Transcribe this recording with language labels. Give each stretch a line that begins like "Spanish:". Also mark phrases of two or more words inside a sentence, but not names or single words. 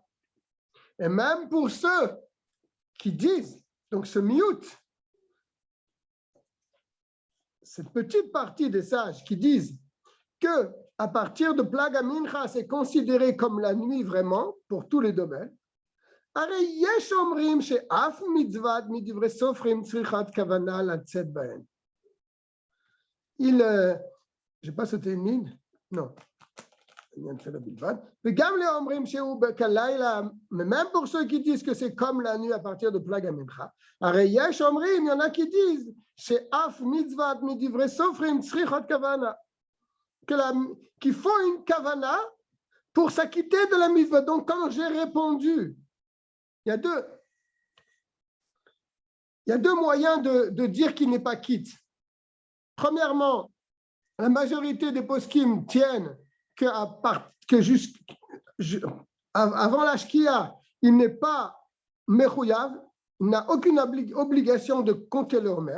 French: Et même pour ceux qui disent, donc ce miout, cette petite partie des sages qui disent que à partir de Plaga Mincha, c'est considéré comme la nuit vraiment pour tous les domaines.
Hebrew: הרי יש אומרים שאף מצוות מדברי סופרים צריכת כוונה לצאת בהן.
French: j'ai pas sauté une ligne? Non.
Hebrew: וגם לאומרים שהוא כלילה,
French: même pour ceux qui disent que c'est comme la nuit à partir de Plaga Mincha,
Hebrew: הרי יש אומרים,
French: il y en a qui disent
Hebrew: שאף מצוות מדברי סופרים צריכת כוונה.
French: Qu'il faut une kavana pour s'acquitter de la mitzvah. Donc quand j'ai répondu, il y a deux moyens de dire qu'il n'est pas quitte. Premièrement, la majorité des poskim tiennent avant la shkia, il n'est pas mechouyav, il n'a aucune obligation de compter le Homer.